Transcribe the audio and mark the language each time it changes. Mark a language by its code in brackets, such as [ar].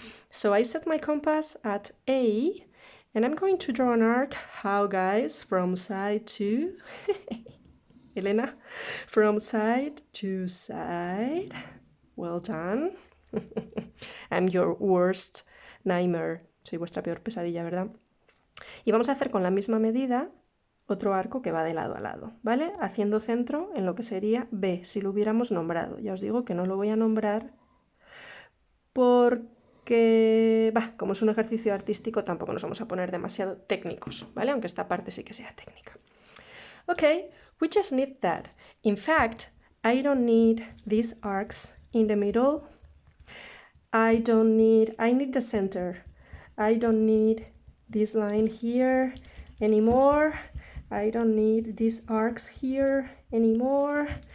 [en] So I set my compass at A, and I'm going to draw an arc. How, guys? From side to... Elena? From side to side. Well done. I'm your worst nightmare. [es] Soy vuestra peor pesadilla, ¿verdad? Y vamos a hacer con la misma medida otro arco que va de lado a lado, ¿vale? Haciendo centro en lo que sería B, si lo hubiéramos nombrado. Ya os digo que no lo voy a nombrar porque, como es un ejercicio artístico, tampoco nos vamos a poner demasiado técnicos, ¿vale? Aunque esta parte sí que sea técnica. [en] Okay, we just need that. In fact, I don't need these arcs in the middle. I need the center. I don't need this line here anymore. I don't need these arcs here anymore.